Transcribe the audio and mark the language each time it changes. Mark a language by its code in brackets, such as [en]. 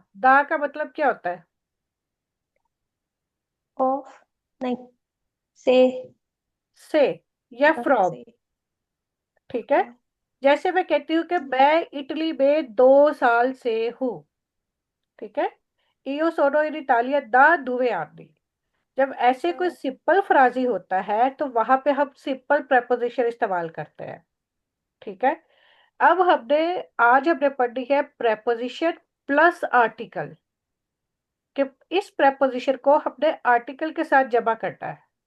[hi] दा का मतलब क्या होता है? ऑफ, नहीं, से। से। या फ्रॉम। बच्चे। ठीक है। जैसे मैं कहती हूँ कि मैं इटली में 2 साल से हूँ। ठीक है। [it] io sono in Italia da 2 anni। [hi] जब ऐसे कोई सिंपल फ्राजी होता है तो वहां पे हम सिंपल प्रेपोजिशन इस्तेमाल करते हैं। ठीक है। अब आज हमने पढ़ी है प्रेपोजिशन प्लस आर्टिकल, कि इस प्रेपोजिशन को हमने आर्टिकल के साथ जमा करना है।